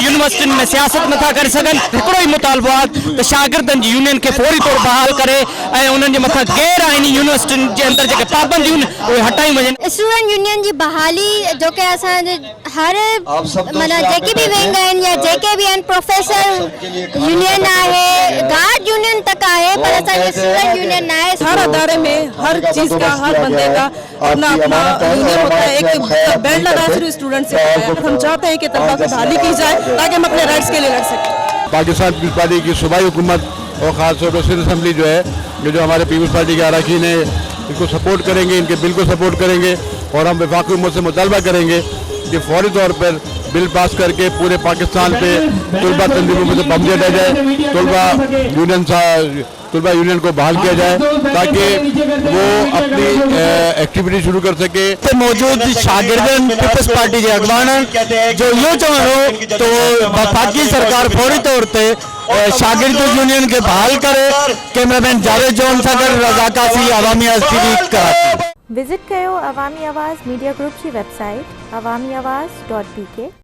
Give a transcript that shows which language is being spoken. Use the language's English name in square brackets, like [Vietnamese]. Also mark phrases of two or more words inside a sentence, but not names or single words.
[Sindhi] यूनिवर्सिटियुनि में सियासत नथा करे सघनि। हिकिड़ो ई मुतालबो आहे त शागिर्दनि जी यूनियन खे फौरी तौर बहाल करे ऐं उन्हनि जे मथां गैर आइनी यूनिवर्सिटियुनि जे अंदरि जेके पाबंदियूं आहिनि उहे हटाई वञनि। [English] student union [Sindhi] जी बहाली जो कि असांजे हर माना जेके भी विंग आहिनि या जेके भी आहिनि [English] professor union [Sindhi] आहे, [English] guard union [Sindhi] तक आहे, पर असांजी [English] student union [Sindhi] न आहे। [Urdu] ہر ادارے میں ہر چیز کا ہر بندے کا اپنا اپنا یونین ہوتا ہے. ایک بیلٹ لگا صرف اسٹوڈنٹ سے ہوتا ہے۔ ہم چاہتے ہیں کہ طلبہ کی بحالی کی جائے تاکہ ہم اپنے رائٹس کے لیے لڑ سکیں. پاکستان پیپلز پارٹی کی صوبائی حکومت اور خاص طور پر سندھ اسمبلی جو ہے یہ جو ہمارے پیپلز پارٹی کے ارکان ہیں ان کو سپورٹ کریں گے، ان کے بل کو سپورٹ کریں گے اور ہم وفاقی حکومت سے مطالبہ کریں گے کہ فوری طور پر [English] bill pass [Urdu] کر کے پورے پاکستان پہ طلبہ تنظیموں میں سے پابندی ہٹائی جائے. طلبہ یونین کو بحال کیا جائے تاکہ وہ اپنی ایکٹیویٹی شروع کر سکے. [Sindhi] हिते मौजूद शागिर्दनि पीपल्स पार्टी के अगवान जो इहो चवणु हो तो वफाकी सरकार फौरी तौर ते शागिर्द यूनियन के बहाल करे। कैमरामैन जावेद जॉन सां गॾु रज़ा कासी, अवामी आवाज़ TV कराची। विज़िट कयो अवामी आवाज़ मीडिया ग्रुप की वेबसाइट awamiawaz.pk।